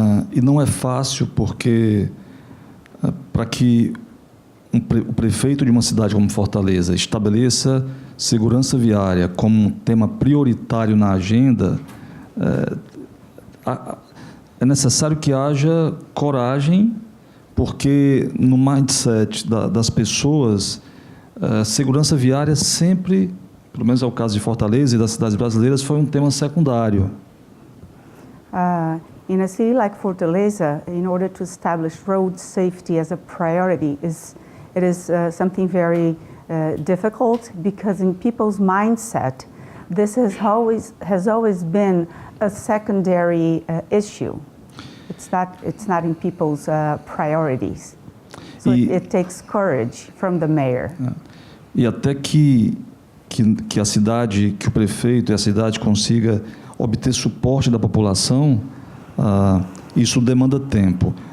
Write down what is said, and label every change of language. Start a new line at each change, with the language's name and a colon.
Portuguese: E não é fácil, porque para que o prefeito de uma cidade como Fortaleza estabeleça segurança viária como um tema prioritário na agenda, é necessário que haja coragem, porque no mindset das pessoas, segurança viária sempre, pelo menos é o caso de Fortaleza e das cidades brasileiras, foi um tema secundário.
English: In a city like Fortaleza, in order to establish road safety as a priority, it is something very difficult, because in people's mindset, this has always been a secondary issue. It's not in people's priorities. So it takes courage from the mayor.
Portuguese: E até que a cidade, que o prefeito e a cidade consiga obter suporte da população, isso demanda tempo.